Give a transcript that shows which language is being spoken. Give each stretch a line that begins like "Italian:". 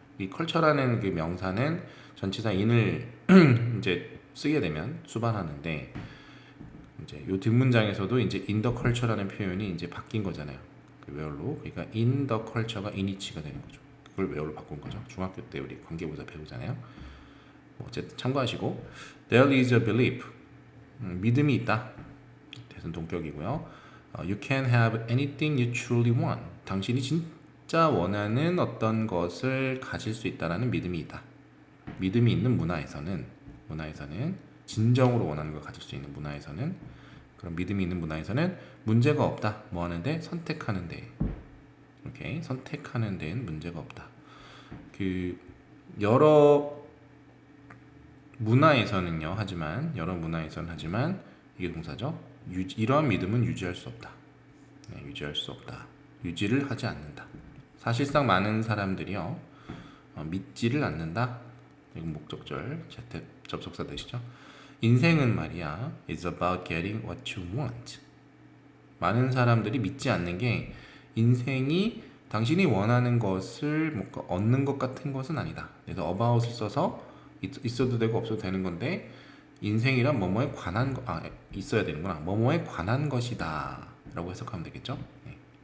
Korean: 이 컬처라는 그 명사는 전치사 in을 이제 쓰게 되면 수반하는데 이제 요 뒷문장에서도 이제
English: in the culture
Korean: 라는 표현이 이제 바뀐 거잖아요. 그 where로. 그러니까 in the culture가 in이치가 되는 거죠. 그걸 where로 바꾼 거죠. 중학교 때 우리 관계부사 배우잖아요. 뭐 어쨌든 참고하시고
English: there is a belief
Korean: 믿음이 있다. 대선 동격이고요.
English: You can have anything you truly want.
Korean: 당신이 진짜 원하는 어떤 것을 가질 수 있다라는 믿음이 있다. 믿음이 있는 문화에서는 진정으로 원하는 걸 가질 수 있는 문화에서는 그런 믿음이 있는 문화에서는 문제가 없다. 뭐 하는데 선택하는 데 오케이 선택하는 데는 문제가 없다. 그 여러 문화에서는요. 하지만 이게 동사죠. 이러한 믿음은 유지할 수 없다. 네, 유지할 수 없다. 유지를 하지 않는다. 사실상 많은 사람들이요 믿지를 않는다. 이건 목적절 접속사 되시죠. 인생은 말이야
English: is about getting what you want.
Korean: 많은 사람들이 믿지 않는 게 인생이 당신이 원하는 것을 뭔가 얻는 것 같은 것은 아니다. 그래서 about을 써서 있어도 되고 없어도 되는 건데 인생이란 뭐뭐에 관한 있어야 되는구나. 뭐뭐에 관한 것이다 라고 해석하면 되겠죠. 네.